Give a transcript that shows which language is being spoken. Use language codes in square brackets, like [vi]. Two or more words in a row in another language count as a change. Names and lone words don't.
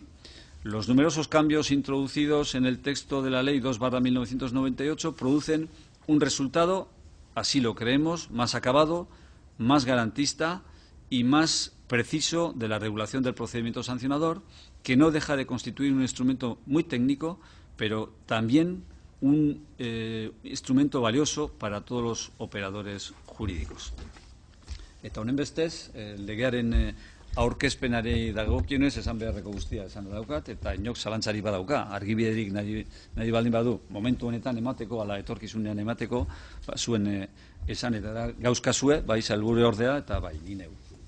[es] Los numerosos cambios introducidos en el texto de la Ley 2/1998 producen un resultado, así lo creemos, más acabado, más garantista y más preciso de la regulación del procedimiento sancionador, que no deja de constituir un instrumento muy técnico, pero también un instrumento valioso para todos los operadores jurídicos. [eu] Eta honenbestez, legearen aurkezpenari dagokionez esan beharreko guztia esan daukat, eta inok zalantzari badauka, argibiderik nahi baldin badu, momentu honetan emateko, ala etorkizunean emateko, zuen esanetara gauzkazue, bai sailburu ordea eta bai ni neu.